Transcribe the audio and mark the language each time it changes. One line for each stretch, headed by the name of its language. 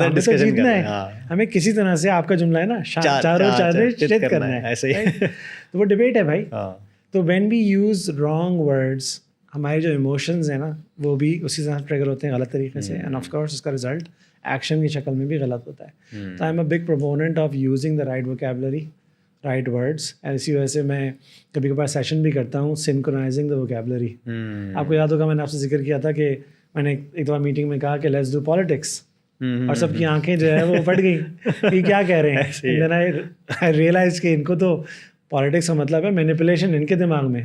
Urdu: جیتنا ہے, ہمیں کسی طرح سے, آپ کا جملہ ہے نا, چاروں چیت کرنا ہے, ایسے ہی. تو وہ ڈبیٹ ہے بھائی. تو
English: when we use wrong words,
Urdu: ہمارے جو ایموشنز ہیں نا وہ بھی اسی طرح ٹریگر ہوتے ہیں غلط طریقے سے,
English: and of course
Urdu: اس کا رزلٹ ایکشن کی شکل میں بھی غلط ہوتا ہے.
English: تو I am a big proponent of using the right vocabulary, right words.
Urdu: اسی وجہ سے میں کبھی کبھار سیشن بھی کرتا ہوں
English: Synchronising the vocabulary.
Urdu: آپ کو یاد ہوگا میں نے آپ سے ذکر کیا تھا کہ میں نے ایک دفعہ میٹنگ میں کہا کہ
English: let's do politics,
Urdu: اور سب کی آنکھیں جو ہے وہ پھٹ گئیں کہ کیا کہہ رہے ہیں.
English: then I realise
Urdu: کہ ان کو تو پالیٹکس کا مطلب ہے مینیپولیشن ان کے دماغ میں.